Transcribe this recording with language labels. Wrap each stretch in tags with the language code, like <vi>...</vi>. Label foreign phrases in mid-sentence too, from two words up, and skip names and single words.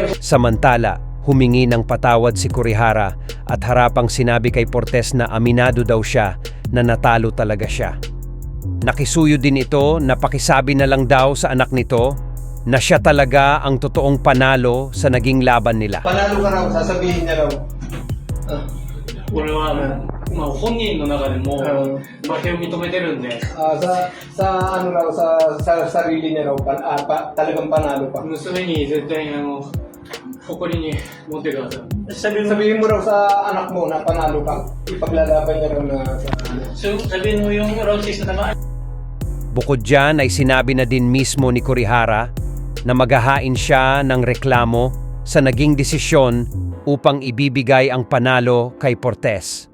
<tl>Samantala, humingi ng patawad si Kurihara at harapang sinabi kay Portes na aminado daw siya na natalo talaga siya. Nakisuyo din ito na pakisabi na lang daw sa anak nito na siya talaga ang totoong panalo sa naging laban nila. Panalo ka raw, sasabihin niya raw.</tl> <ja>俺は本人の中でも負けを認めてるんで</ja> <tl>sa ano raw, sa sarili niya raw, talagang panalo pa.</tl> <ja>娘に絶対誇りに持ってください。</ja> <tl>Sabihin mo raw sa anak mo na panalo ka, ipaglalaban niya raw na sa Sabihin mo yung round 6 na naman. Bukod dyan ay sinabi na din mismo ni Kurihara na maghahain siya ng reklamo sa naging desisyon upang ibibigay ang panalo kay Portes.</tl>